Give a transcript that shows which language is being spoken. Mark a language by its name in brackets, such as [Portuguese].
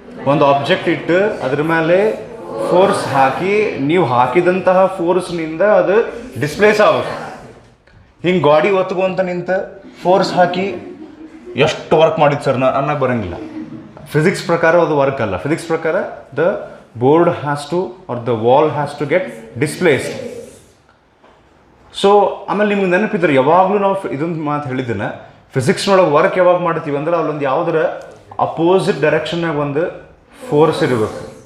[Kannada] ಒಂದು ಆಬ್ಜೆಕ್ಟ್ ಇಟ್ಟು ಅದ್ರ ಮೇಲೆ ಫೋರ್ಸ್ ಹಾಕಿ, ನೀವು ಹಾಕಿದಂತಹ ಫೋರ್ಸ್ನಿಂದ ಅದು ಡಿಸ್ಪ್ಲೇಸ್ ಆಗುತ್ತೆ. ಹಿಂಗೆ ಗಾಡಿ ಒತ್ಕೊಂತ ನಿಂತ ಫೋರ್ಸ್ ಹಾಕಿ ಎಷ್ಟು ವರ್ಕ್ ಮಾಡಿದ್ದು ಸರ್ ಅನ್ನಕ್ಕೆ ಬರೋಂಗಿಲ್ಲ. ಫಿಸಿಕ್ಸ್ ಪ್ರಕಾರ ಅದು ವರ್ಕ್ ಅಲ್ಲ. ಫಿಸಿಕ್ಸ್ ಪ್ರಕಾರ [English] The board has to or the wall has to get displaced. [Kannada] So ಆಮೇಲೆ ನಿಮ್ಗೆ ನೆನಪಿದ್ರೆ ಯಾವಾಗಲೂ ನಾವು ಇದೊಂದು ಮಾತು ಹೇಳಿದ್ದೇನೆ, ಫಿಸಿಕ್ಸ್ನೊಳಗೆ ವರ್ಕ್ ಯಾವಾಗ ಮಾಡ್ತೀವಿ ಅಂದ್ರೆ ಅಲ್ಲೊಂದು ಯಾವುದರ ಅಪೋಸಿಟ್ ಡೈರೆಕ್ಷನ್ನಾಗ ಒಂದು ಫೋರ್ಸ್ ಇರಬೇಕು.